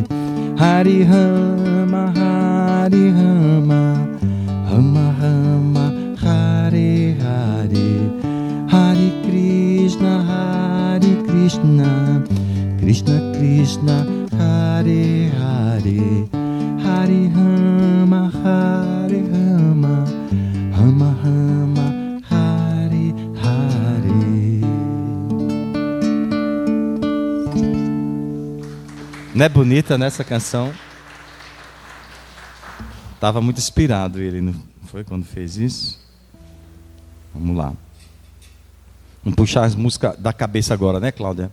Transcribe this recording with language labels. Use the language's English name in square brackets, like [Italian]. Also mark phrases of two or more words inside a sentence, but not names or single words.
[Sanskrit] Hare Rama, Hare Rama, Rama Rama, Hare Hare, Hare Krishna, Hare Krishna, Krishna Krishna, Hare Hare, Hare Rama, Hare Rama, Rama Rama, Hare Hare. [Portuguese] Não é bonita nessa canção? Estava muito inspirado ele, não foi quando fez isso? Vamos lá. Vamos puxar as músicas da cabeça agora, né, Cláudia?